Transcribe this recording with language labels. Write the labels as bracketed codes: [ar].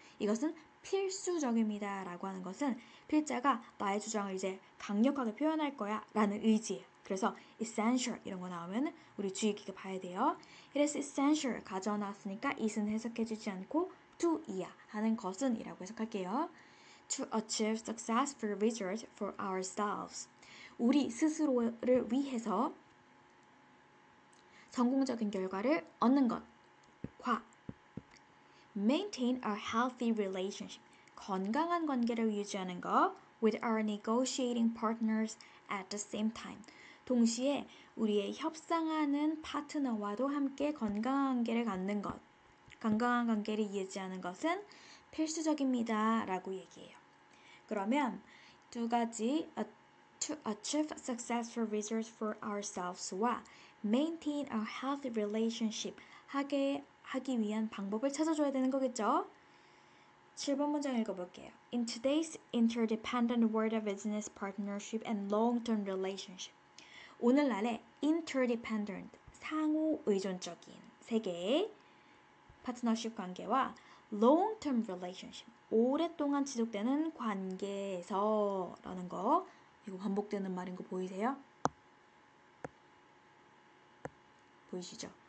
[ko] 이것은 필수적입니다 라고 하는 것은 필자가 나의 주장을 이제 강력하게 표현할 거야 라는 의지예요. 그래서 essential 이런 거 나오면 우리 주의 깊게 봐야 돼요. [en] It is essential [ko] 가져와 놨으니까 it은 해석해주지 않고 to 이야 하는 것은 이라고 해석할게요. [en] To achieve successful results for ourselves. [ko] 우리 스스로를 위해서 성공적인 결과를 얻는 것과 [en] maintain a healthy relationship, [ko] 건강한 관계를 유지하는 것 [en] with our negotiating partners at the same time. [ko] 동시에 우리의 협상하는 파트너와도 함께 건강한 관계를 갖는 것, 건강한 관계를 유지하는 것은 필수적입니다 라고 얘기해요. 그러면 두 가지 [en] to achieve successful results for ourselves와 maintain a healthy relationship [ko] 하기 위한 방법을 찾아줘야 되는 거겠죠? 7번 문장 읽어볼게요. [en] In today's interdependent world of business partnership and long-term relationship. [ko] 오늘날의 interdependent, 상호 의존적인 세계의 파트너십 관계와 long-term relationship, 오랫동안 지속되는 관계에서 라는 거, 이거 반복되는 말인 거 보이세요? 보이시죠?